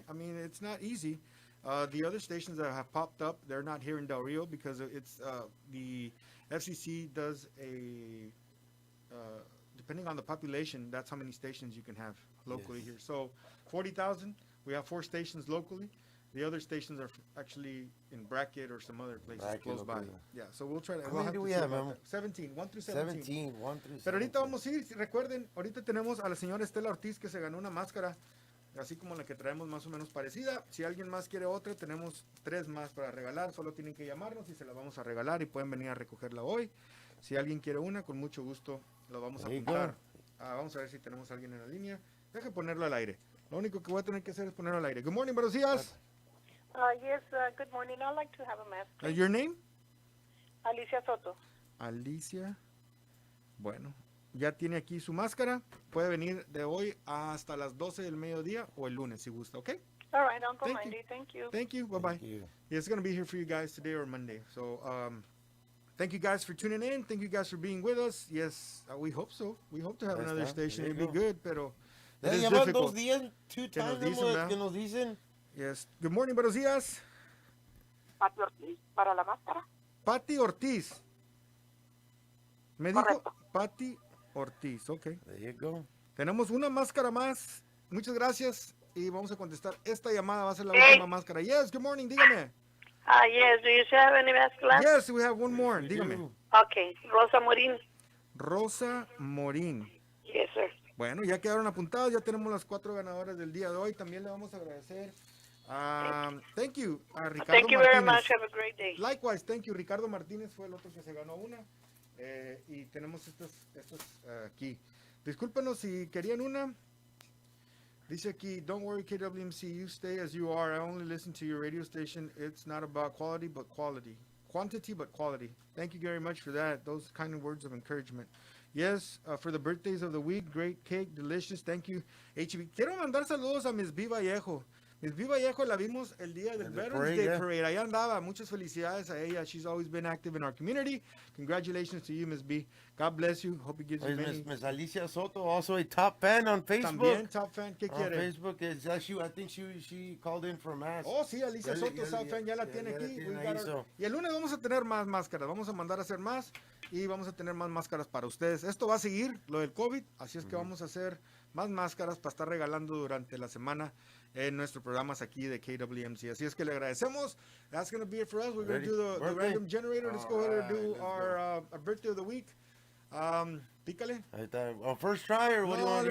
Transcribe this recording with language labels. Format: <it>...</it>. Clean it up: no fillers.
<en>I mean, it's not easy. The other stations that have popped up, they're not here in Del Rio because it's the FCC does a depending on the population, that's how many stations you can have locally here. So 40,000, we have 4 stations locally. The other stations are actually in Bracket or some other places close by. Yeah, so we'll try to. How many do we have, Memo? 17, 1 through 17. 17, 1 through 17.</en> <es>Pero ahorita vamos a ir, recuerden, ahorita tenemos a la señora Estela Ortiz que se ganó una máscara, así como la que traemos más o menos parecida. Si alguien más quiere otra, tenemos 3 más para regalar. Solo tienen que llamarnos y se la vamos a regalar y pueden venir a recogerla hoy. Si alguien quiere una, con mucho gusto lo vamos a apuntar. Vamos a ver si tenemos a alguien en la línea. Deje ponerlo al aire. Lo único que voy a tener que hacer es ponerlo al aire.</es> <en>Good morning,</en> <es>buenos días.</es> <en>Yes, good morning. I'd like to have a mask. Your name? Alicia Soto. Alicia.</en> <es>Bueno, ya tiene aquí su máscara. Puede venir de hoy hasta las 12 del mediodía o el lunes si gusta, ¿ok?</es> <en>All right, Uncle Mandy. Thank you. Thank you. Bye-bye. Yeah, it's going to be here for you guys today or Monday. So, thank you guys for tuning in. Thank you guys for being with us. Yes, we hope so. We hope to have another station. It'd be good, pero it is difficult. 2 times</en> <es>que nos dicen.</es> <en>Yes. Good morning,</en> <es>buenos días. Pati Ortiz, para la máscara. Pati Ortiz. Me dijo Pati Ortiz, ok.</es> <en>There you go.</en> <es>Tenemos una máscara más. Muchas gracias. Y vamos a contestar. Esta llamada va a ser la última máscara.</es> <en>Yes, good morning, dígame. Yes, do you have any mask left? Yes, we have one more. Dígame. Okay, Rosa Morín. Rosa Morín. Yes, sir.</en> <es>Bueno, ya quedaron apuntados. Ya tenemos las 4 ganadoras del día de hoy. También le vamos a agradecer.</es> <en>Thank you, Ricardo Thank you Martínez. very much. Have a great day. Likewise, thank you.</en> <es>Ricardo Martínez fue el otro que se ganó una. Y tenemos estos aquí. Discúlpenos si querían una. Dice aquí,</es> <en>don't worry KWMC, you stay as you are. I only listen to your radio station. It's not about quality, but quality. Quantity, but quality. Thank you very much for that. Those kind of words of encouragement. Yes, for the birthdays of the week, great cake, delicious. Thank you, HB.</en> <es>Quiero mandar saludos a Miss B. Vallejo. Miss B. Vallejo la vimos el día del Veterans Day Parade. Allá andaba. Muchas felicidades a ella.</es> <en>She's always been active in our community. Congratulations to you, Miss B. God bless you. Hope He gives you many. Miss Alicia Soto, also a top fan on Facebook.</en> <es>También top fan. ¿Qué quiere?</es> <en>On Facebook, I think she called in for a mask.</en> <es>Oh, sí, Alicia Soto, top fan, ya la tiene aquí. Y el lunes vamos a tener más máscaras. Vamos a mandar a hacer más y vamos a tener más máscaras para ustedes. Esto va a seguir, lo del COVID, así es que vamos a hacer más máscaras para estar regalando durante la semana en nuestros programas aquí de KWMC. Así es que le agradecemos.</es> <en>That's going to be it for us. We're going to do the random generator. Let's go ahead and do our birthday of the week.</en> <es>Pícale.</es> <en>First try or what do you want to do?</en>